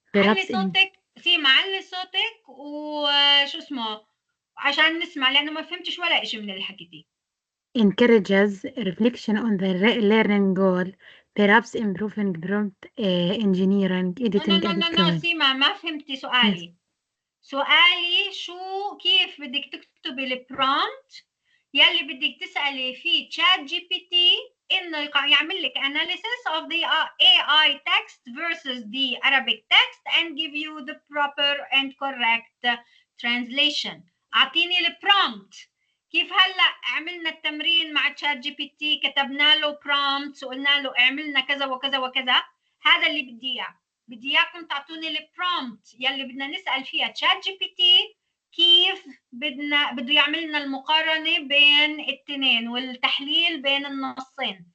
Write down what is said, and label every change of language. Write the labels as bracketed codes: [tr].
[ar] علي صوتك سيما، علي صوتك وشو اسمه عشان نسمع، لأنه ما فهمتش ولا إشي من اللي حكيتيه. [en] Encourages reflection on the learning goal, perhaps improving prompt engineering, editing. No, [ar] سيما ما فهمتي سؤالي. [en] Yes. [ar] سؤالي شو كيف بدك تكتبي البرومبت يلي بدك تسألي فيه تشات جي بي تي إنه يعمل لك [en] analysis of the AI text versus the Arabic text and give you the proper and correct translation. [ar] أعطيني البرومبت. كيف هلا عملنا التمرين مع تشات جي بي تي، كتبنا له برومبت وقلنا له اعملنا كذا وكذا وكذا، هذا اللي بدي اياه. بدي اياكم تعطوني البرومبت يلي بدنا نسال فيها تشات جي بي تي كيف بده يعمل لنا المقارنه بين الاثنين والتحليل بين النصين.